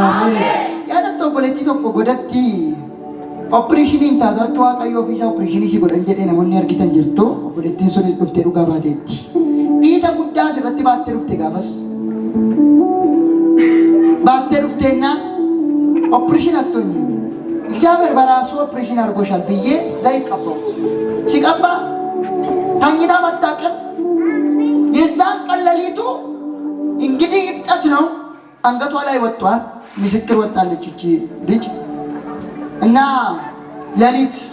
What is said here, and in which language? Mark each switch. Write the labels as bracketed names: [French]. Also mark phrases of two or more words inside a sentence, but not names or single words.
[Oromo] Yaadatta obboleettii tokko godatti operation taatu harki waaqayyo ofiisa operation si godhan jedhee namoonni argitan jirtu obboleettiin sun dhuftee dhugaa baateetti. Dhiita guddaa asirratti baattee dhufte gaafas. Baattee dhufteennaan operation attoon jenne. [Amharic] እግዚአብሔር በራሱ ኦፕሬሽን አድርጎሻል ብዬ ዘይት ቀባሁት። ሲቀባ ተኝታ መታቀብ የዛን ቀን ሌሊቱ እንግዲህ ይብጠት ነው አንገቷ ላይ ወጥቷል። ምስክር ወጣለች እቺ ልጅ እና ሌሊት